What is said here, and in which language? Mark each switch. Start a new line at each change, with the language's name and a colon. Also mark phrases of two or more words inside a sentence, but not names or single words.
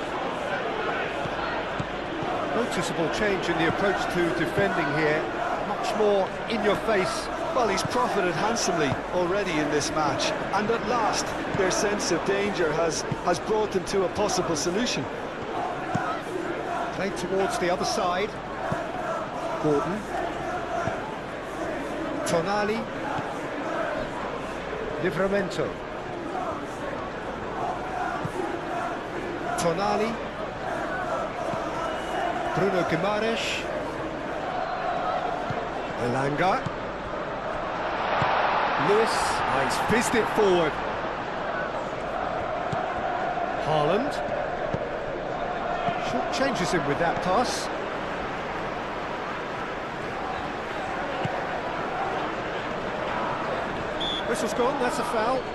English: Noticeable change in the approach to defending here. Much more in your face. Well, he's profited handsomely already in this match, and at last their sense of danger has brought them to a possible solution. Played towards the other side. Gordon. Tonali. Livramento. Tonali. Bruno Guimaraes. Elanga. Lewis, he's fizzed it forward. Haaland. Short changes him with that pass. Whistle's gone, that's a foul.